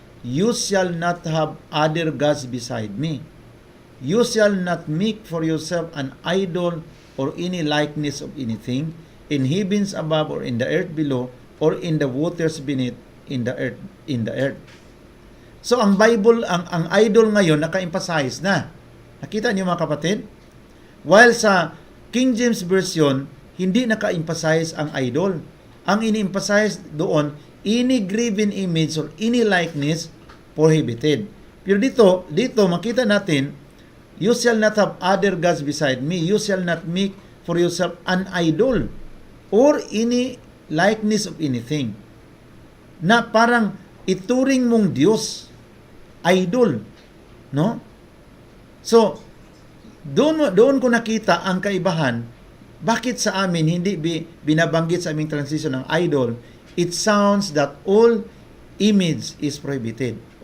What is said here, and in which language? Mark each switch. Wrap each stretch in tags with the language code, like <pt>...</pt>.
<en>You shall not have other gods beside me. You shall not make for yourself an idol or any likeness of anything in heavens above or in the earth below or in the waters beneath in the earth.</en> <tl>So ang Bible, ang idol ngayon naka-emphasize na. Nakita niyo mga kapatid? While sa King James Version, hindi naka-emphasize ang idol. Ang ini-emphasize doon,</tl> <en>any graven image or any likeness prohibited.</en> <tl>Pero dito makita natin,</tl> <en>you shall not have other gods beside me. You shall not make for yourself an idol or any likeness of anything.</en> <tl>Na parang ituring mong Diyos, idol. No? So, doon ko nakita ang kaibahan. Bakit sa amin hindi binabanggit sa aming transition ng idol?</tl> <en>It sounds that all image is prohibited.</en>